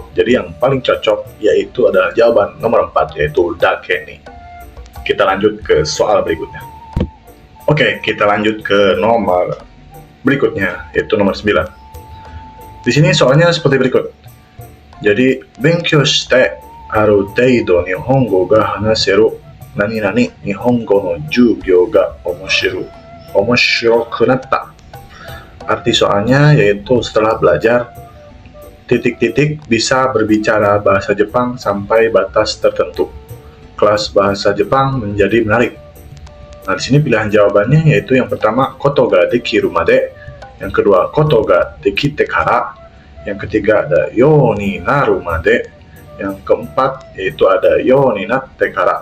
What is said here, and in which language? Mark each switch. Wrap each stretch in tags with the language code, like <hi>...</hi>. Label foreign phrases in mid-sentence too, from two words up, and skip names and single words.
<id>Jadi yang paling cocok yaitu adalah jawaban nomor 4, yaitu dakeni. Kita lanjut ke soal berikutnya. Oke, kita lanjut ke nomor berikutnya, yaitu nomor 9. Di sini soalnya seperti berikut. Jadi,</id> <ja>勉強してある程度日本語が話せる何々日本語の授業が面白くなった.</ja> <id>Arti soalnya yaitu setelah belajar titik-titik bisa berbicara bahasa Jepang sampai batas tertentu, kelas bahasa Jepang menjadi menarik. Nah, di sini pilihan jawabannya yaitu yang pertama</id> <ja>ことができるまで,</ja> <id>yang kedua</id> <ja>ことができてから,</ja> <id>yang ketiga</id> <ja>あだようになるまで,</ja> <id>yang keempat yaitu</id> <ja>あだようになってから.</ja>